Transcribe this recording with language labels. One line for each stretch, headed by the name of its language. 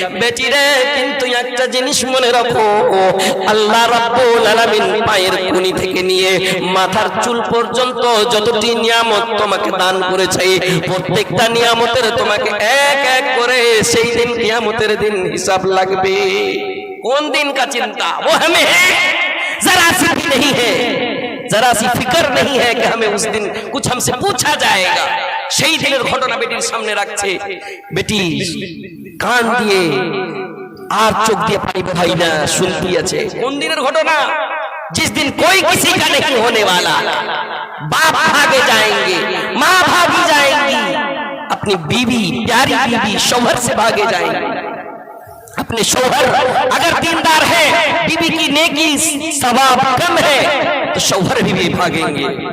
Bangla: বেটি রে, কিন্তু একটা জিনিস মনে রাখো, আল্লাহ রাব্বুল আলামিন পায়ের কুনি থেকে নিয়ে মাথার চুল পর্যন্ত যতটি নিয়ামত তোমাকে দান করেছে, প্রত্যেকটা নিয়ামতের তোমাকে এক এক করে সেই দিন কিয়ামতের দিন হিসাব লাগবে।
Hindi: কোন दिन का चिंता वो हमें है, जरा सी भी नहीं है, जरा सी फिक्र नहीं है कि हमें उस दिन कुछ हमसे पूछा जाएगा।
Bangla: সেই দিনের ঘটনা বেটির সামনে রাখছে, বেটি কান দিয়ে আর চোখ দিয়ে পানি বহাই না, শুনতে আছে। কোন দিনের ঘটনা?
Hindi: जिस दिन कोई किसी का नहीं होने वाला, बाप भागे जाएंगे, माँ भागी जाएंगी, अपनी बीवी, प्यारी बीवी शौहर से भागे जाएंगे। अपने शौहर अगर दीनदार है, बीवी की नेकी सवाब कम है, तो शौहर भी भागेंगे।